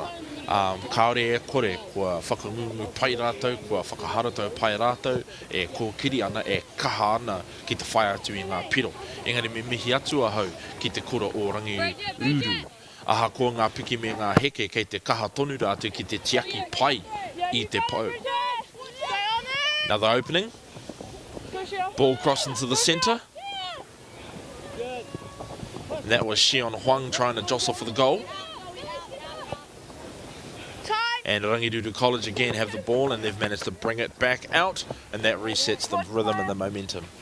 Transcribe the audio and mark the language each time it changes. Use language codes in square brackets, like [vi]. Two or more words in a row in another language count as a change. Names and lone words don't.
[mi] Kaore e kore, kua whakangungu pai rātou, kua whakaharatau pai rātou, e kōkiri ana, e kaha ana ki te whai atu i ngā piro. Engari me mihi atu ahau ki te kura o Rangiuru. Aha ko ngā piki me ngā heke kei te kaha tonu rātou ki te tiaki pai I te pau. [en] Another opening. Ball crossed into the centre. And that was Xion Huang trying to jostle for the goal. And Rangiuru College again have the ball and they've managed to bring it back out, and that resets the rhythm and the momentum.